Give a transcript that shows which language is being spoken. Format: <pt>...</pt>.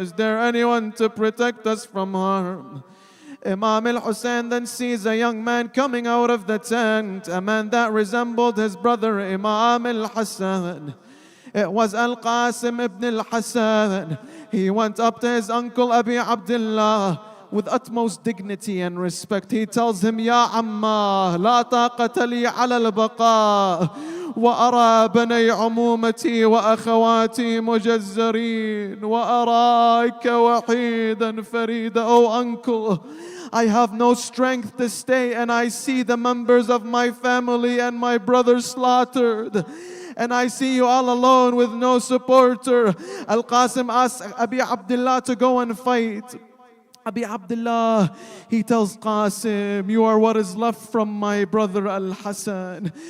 <en>Is there anyone to protect us from harm? Imam al-Hussein then sees a young man coming out of the tent, a man that resembled his brother Imam al-Hassan. It was Al-Qasim ibn al-Hassan. He went up to his uncle Abi Abdullah with utmost dignity and respect. He tells him,</en> <ar>Ya Amma, la taqata li ala al-baqa. وأرى بني عمومتي وأخواتي مجزرين وأراك وحيدا فريدا.</ar> <en>Oh uncle, I have no strength to stay and I see the members of my family and my brothers slaughtered. And I see you all alone with no supporter. Al-Qasim asks Abi Abdullah to go and fight. Abi Abdullah, he tells Qasim, you are what is left from my brother Al-Hassan.</en>